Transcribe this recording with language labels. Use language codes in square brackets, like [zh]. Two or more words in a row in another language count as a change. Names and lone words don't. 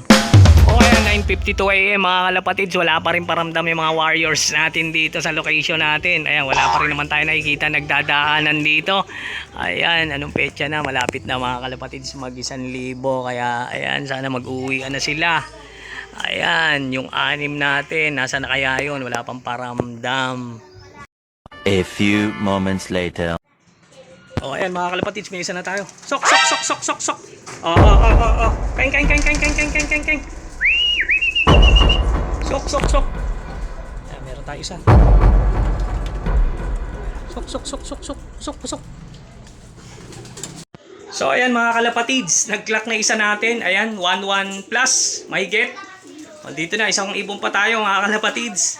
[tl] O ayan, 9:52 AM mga kalapatids, wala pa rin paramdam yung mga warriors natin dito sa location natin. Ayan, wala pa rin naman tayo nakikita nagdadaanan dito. Ayan, anong petsa na, malapit na mga kalapatids mag 1,000. Kaya ayan, sana mag-uwi na sila. Ayan, yung 6 natin, nasa na kaya yun, wala pang paramdam. [en] A few moments later. [tl] O ayan mga kalapatids, may isa na tayo. Sok, sok, sok, sok, sok, sok. Oh. Keng, keng, keng, keng, keng, keng, keng, keng, keng. Sok, sok, sok. Ayan, meron tayo isa. Sok, sok, sok, sok, sok, sok, sok. So ayan mga kalapatids, nag-clock na isa natin. Ayan, 1-1 plus, mahigit. O, dito na, isang ibon pa tayo mga kalapatids.